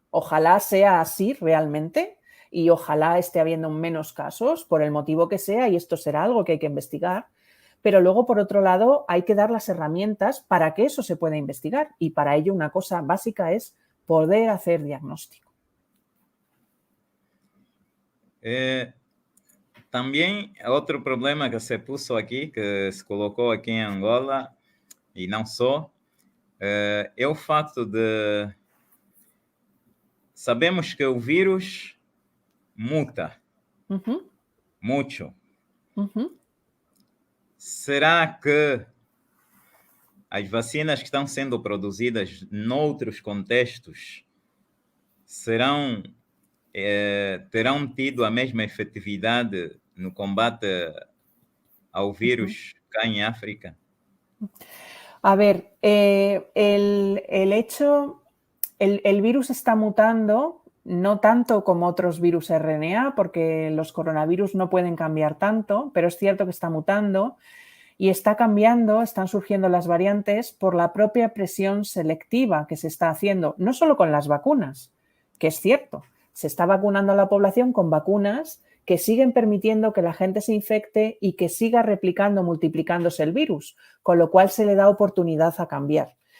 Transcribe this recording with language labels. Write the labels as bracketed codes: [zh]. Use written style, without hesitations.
[es] Ojalá sea así realmente y ojalá esté habiendo menos casos por el motivo que sea, y esto será algo que hay que investigar. Pero luego, por otro lado, hay que dar las herramientas para que eso se pueda investigar, y para ello una cosa básica es poder hacer diagnóstico. [pt] Também outro problema que se puso aqui, que se colocou aqui em Angola, e não só, é o fato de sabemos que o vírus muta muito. Será que as vacinas que estão sendo produzidas noutros contextos terão tido a mesma efetividade no combate ao vírus cá en África? [es] A ver, el virus está mutando, no tanto como otros virus RNA, porque los coronavirus no pueden cambiar tanto, pero es cierto que está mutando y está cambiando, están surgiendo las variantes por la propia presión selectiva que se está haciendo, no solo con las vacunas, que es cierto, se está vacunando a la población con vacunas que siguen permitiendo que la gente se infecte y que siga replicando, multiplicándose el virus, con lo cual se le da oportunidad a cambiar.